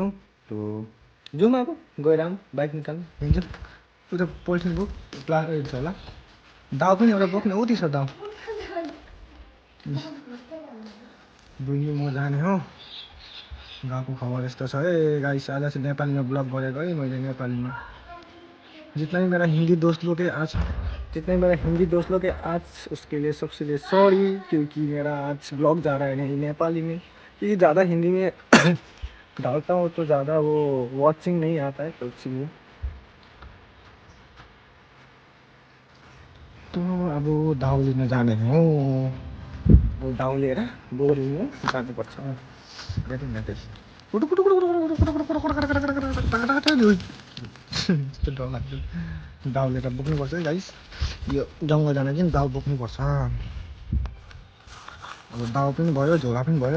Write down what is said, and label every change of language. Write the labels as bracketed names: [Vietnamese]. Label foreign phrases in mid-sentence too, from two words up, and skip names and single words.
[Nepali] तो जाउँ अब, गएर आऊँ, बाइक निकाल्नु हिँड्छु। उता पोलिथिन बोक प्लास्टिक छ होला, दाउ पनि एउटा बोक्ने उति छ दाउ। बहिनी म जाने हो। गाउँको खबर यस्तो छ है गाइस। आज चाहिँ नेपालीमा ब्लग गरेको है मैले नेपालीमा। [Hindi] जितना भी मेरा हिंदी दोस्त लोग है आज, जितने मेरा हिंदी दोस्त लोग है आज, उसके लिए सबसे लिए सॉरी, क्योंकि मेरा आज ब्लॉग जा रहा है नहीं नेपाली में। क्योंकि ज़्यादा हिंदी में डालता हूँ तो ज़्यादा वो वॉचिंग नहीं आता है, तो इसलिए। [Nepali] तो अब दाउ लिन जाने हो। दाउ लिएर बोरी लिन जानुपर्छ। डर लाग्छ दाउ लिएर बोक्नुपर्छ है गाइस। यो जङ्गल जान चाहिँ दाउ बोक्नुपर्छ। अब दाउ पनि भयो, झोला पनि भयो।